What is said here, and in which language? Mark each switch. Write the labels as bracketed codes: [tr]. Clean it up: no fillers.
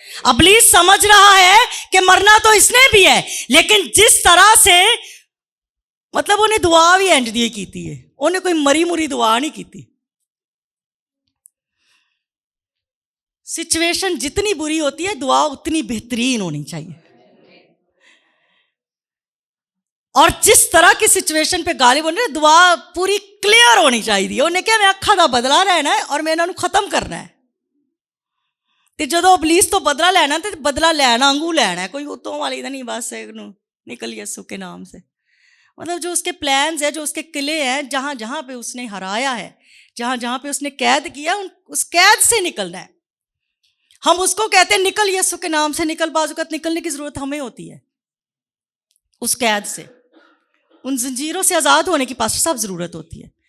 [ur] ابلیس سمجھ رہا ہے کہ مرنا تو اس نے بھی ہے، لیکن جس طرح سے مطلب [pa] انہیں دعا بھی اینڈ دی کیتی ہے، انہیں کوئی مری مری دعا نہیں کیتی۔ [ur] سچویشن جتنی بری ہوتی ہے دعا اتنی بہترین ہونی چاہیے۔ اور جس طرح کی سچویشن پہ غالب ہونے دعا پوری کلیئر ہونی چاہیے. [pa] انہیں کیا میں اکھا دا بدلا لینا ہے اور میں انہوں ختم کرنا ہے. تے جدو ابلیس تو بدلا لینا تے بدلا لینا انگو لینا ہے, کوئی اتوں والی دا نہیں, [ur] بس نکل یسوع کے نام سے. مطلب جو اس کے پلانز ہیں, جو اس کے قلعے ہیں, جہاں جہاں پہ اس نے ہرایا ہے, جہاں جہاں پہ اس نے قید کیا, اس قید سے نکلنا ہے. ہم اس کو کہتے ہیں نکل یسوع کے نام سے نکل. بعض اوقات نکلنے کی ضرورت ہمیں ہوتی ہے اس قید سے, ان زنجیروں سے آزاد ہونے کی پاسٹر صاحب ضرورت ہوتی ہے.